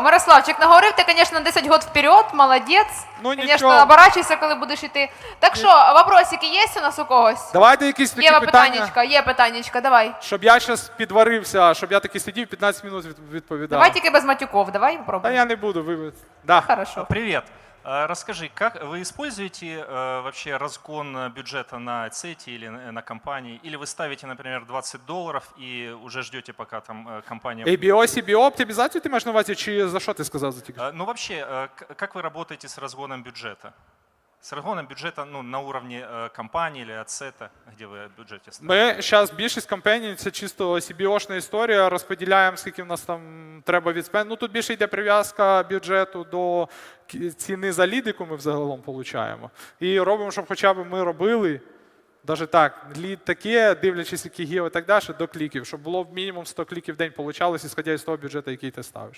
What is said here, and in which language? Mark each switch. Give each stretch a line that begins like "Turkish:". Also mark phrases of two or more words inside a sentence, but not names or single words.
Ukrainian: Мирославчик, наговорив ти, звісно, 10 років вперед, молодець. Звісно, оборачуйся, коли будеш йти. Так що, вопросики є у нас у когось? Давайте якісь такі питання. Є питаннячка, давай. Щоб я зараз підварився, щоб я таки сидів 15 минут відповідав. Давай тільки без матюков,
Russian: давай попробуем.
Ukrainian: Та я не буду, вибачте.
Russian: Да. Хорошо. Привет. Расскажи, как вы используете вообще разгон бюджета на цете или на компании? Или вы ставите, например, $20 и уже ждете, пока там компания...
Ukrainian: ABO, CBO, оптимизацию ты можешь на увазі, чи за що ти сказав за тільки?
Russian: Ну вообще, как вы работаете с разгоном бюджета? С разгоном бюджета на уровне компании или ацета, где вы в бюджете ставите?
Ukrainian: Ми зараз більшість компаній, це чисто CBO-шна історія, розподіляємо, скільки в нас там треба відспенду. Тут більше йде прив'язка бюджету до ціни за лід, яку ми взагалом отримуємо. І робимо, щоб хоча б ми робили, навіть так, лід таке, дивлячись, які гео і так далі, до кліків, щоб було мінімум 100 кліків в день получалось, ісходя із того бюджету, який ти ставиш.